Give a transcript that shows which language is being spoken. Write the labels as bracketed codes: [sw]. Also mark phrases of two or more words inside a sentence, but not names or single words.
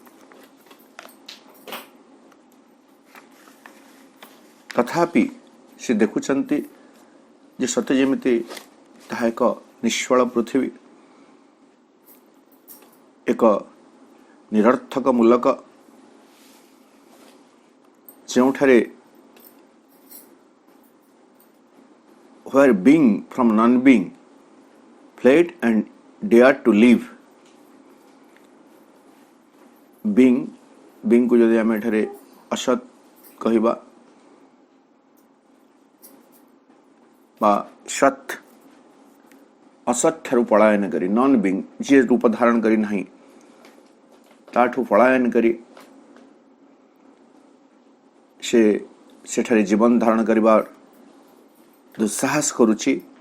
[or] ତଥାପି ସେ ଦେଖୁଛନ୍ତି ଯେ ସତେ ଯେମିତି ତାହା ଏକ ନିଷ୍ଫଳ ପୃଥିବୀ, ଏକ ନିରର୍ଥକ ମୂଲକ, ଯେଉଁଠାରେ [en] where being from non-being fled and dared to live। [or] being को ଯଦି ଆମେ ଏଠାରେ ଅସତ୍ କହିବା ବା ସତ୍, ଅସତ୍ ଠାରୁ ପଳାୟନ କରି, [en] non being [or] ଯିଏ ରୂପ ଧାରଣ କରି ନାହିଁ ତାଠୁ ପଳାୟନ କରି ସେଠାରେ ଜୀବନ ଧାରଣ କରିବା ଦୁଃସାହସ କରୁଛି।